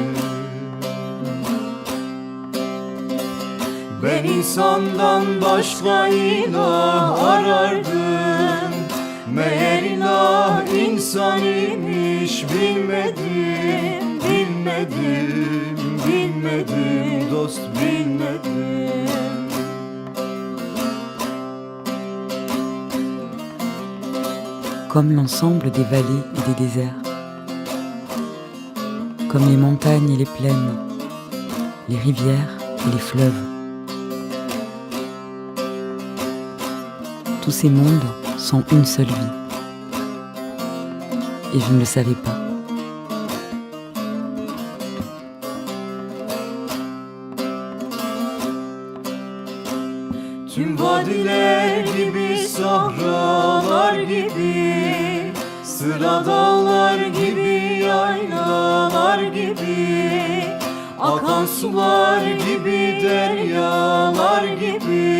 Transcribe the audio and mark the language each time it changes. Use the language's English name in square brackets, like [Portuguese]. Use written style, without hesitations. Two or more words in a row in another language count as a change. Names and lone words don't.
[Turkish] Ben insandan başka ilah arardım. Meğer ilah insan imiş, bilmedim. Bilmedim, bilmedim, dost bilmedim. [French] Comme l'ensemble des vallées et des déserts, comme les montagnes et les plaines, les rivières et les fleuves. Tous ces mondes sont une seule vie. Et je ne le savais pas. [Turkish] Tüm vadiler gibi, sahralar gibi, sıra dağlar gibi, yaylalar gibi, akan sular gibi, deryalar gibi.